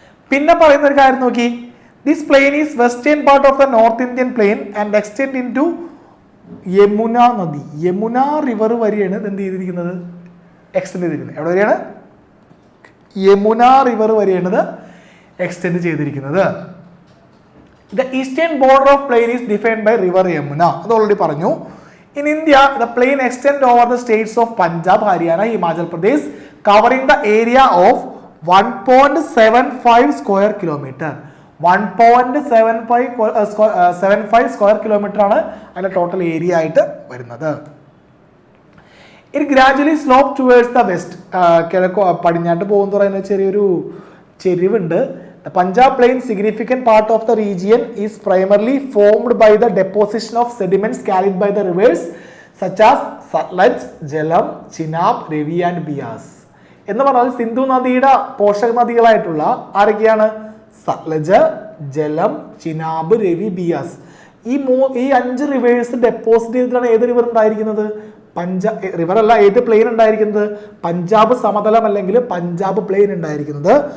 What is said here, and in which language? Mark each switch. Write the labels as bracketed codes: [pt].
[ml] പിന്നെ പറയുന്ന ഒരു കാര്യം നോക്കി, [en] This plain is western part of the north Indian plain and extend into Yamuna നദി. [ml] യമുന റിവർ വരെയാണ് എന്ത് ചെയ്തിരിക്കുന്നത്? എക്സ്റ്റെൻഡ് ചെയ്തിരിക്കുന്നത്. എവിടെ വരെയാണ്? യമുന റിവർ വരെയാണ് എക്സ്റ്റെൻഡ് ചെയ്തിരിക്കുന്നത്. [en] The eastern border of plain is defined by river Yamuna. [ml] അത് ഓൾറെഡി പറഞ്ഞു. [en] In India, the plain extends over the states of Punjab, Haryana, Himachal Pradesh, covering the area of 1.75 square kilometer. [ml] 1.75 square kilometre ആണ് അതിന്റെ total area ആയിട്ട് വരുന്നത്. [en] It gradually slope towards the west. [ml] കിഴക്ക് പടിഞ്ഞാട്ട് പോകുന്ന പറയുന്ന ചെറിയൊരു ചെരിവുണ്ട്. [en] The Punjab plain, significant part of the region, is primarily formed by the deposition of sediments carried by the rivers such as Satluj, Jhelum, Chenab, Ravi and Beas. [ml] എന്ന് പറഞ്ഞാൽ സിന്ധു നദിയുടെ പോഷക നദികളായിട്ടുള്ള ആരൊക്കെയാണ്? സത്ലജ്, ജലം, ചിനാബ്, രവി, ബിയാസ്. ഈ 5 റിവേഴ്സ് ഡെപ്പോസിറ്റ് ചെയ്തിട്ടാണ് ഏത് റിവർ ഉണ്ടായിരിക്കുന്നത്? റിവർ അല്ല, ഏത് പ്ലെയിൻ ഉണ്ടായിരിക്കുന്നത്? പഞ്ചാബ് സമതലം അല്ലെങ്കിൽ പഞ്ചാബ് പ്ലെയിൻ ഉണ്ടായിരിക്കുന്നത്.